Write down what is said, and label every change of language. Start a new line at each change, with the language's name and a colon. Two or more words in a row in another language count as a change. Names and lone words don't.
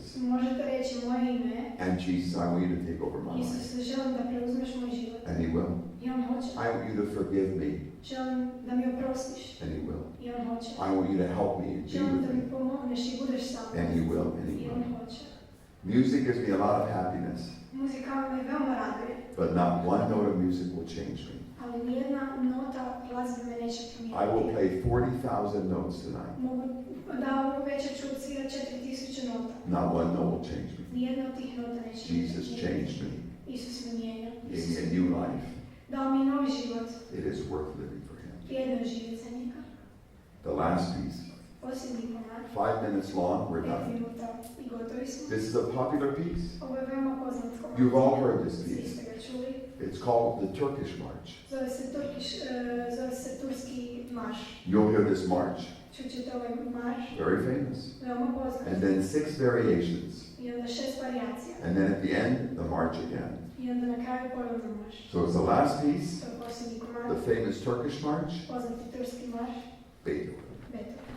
Croatian: Možete reći moje ime,
English: and Jesus, I want you to take over my life.
Croatian: Isus, želim da preuzmeš moj život.
English: And he will.
Croatian: I on hoće.
English: I want you to forgive me,
Croatian: Želim da mi oprostiš.
English: and he will.
Croatian: I on hoće.
English: I want you to help me and be
Croatian: Želim da
English: with
Croatian: mi
English: me,
Croatian: pomogneš i budeš sa mnom.
English: and he will, and he
Croatian: I on
English: will.
Croatian: hoće.
English: Music gives me a lot of happiness,
Croatian: Muzika me veoma raduje,
English: but not one note of music will change me.
Croatian: ali nijedna nota glazbe me neće
English: I will
Croatian: promijeniti.
English: play 40,000 notes tonight.
Croatian: Mogu da ovu večer ću odsvirati 4000 nota.
English: Not one note will change me.
Croatian: Nijedna od tih nota neće me Jesus promijeniti.
English: changed me,
Croatian: Isus me mijenja.
English: gave me a new life.
Croatian: Dao mi novi život.
English: It is worth living for him.
Croatian: Vrijedno je živjeti za njega.
English: The last piece,
Croatian: Posljednji komad.
English: 5 minutes long, we're 5 done.
Croatian: minuta i gotovi smo.
English: This is a popular piece.
Croatian: Ovo je veoma poznat komad.
English: You've all heard this
Croatian: Svi
English: piece.
Croatian: ste ga čuli.
English: It's called the Turkish March.
Croatian: Zove se turski marš.
English: You'll hear this march,
Croatian: Čućete ovaj marš.
English: very famous.
Croatian: Veoma poznat.
English: And then 6 variations.
Croatian: I onda 6 varijacija.
English: And then at the end, the march again.
Croatian: I onda na kraju ponovno marš.
English: So it's the last piece,
Croatian: To je posljednji komad.
English: the famous Turkish March,
Croatian: Poznati turski marš.
English: Beethoven.
Croatian: Beethoven.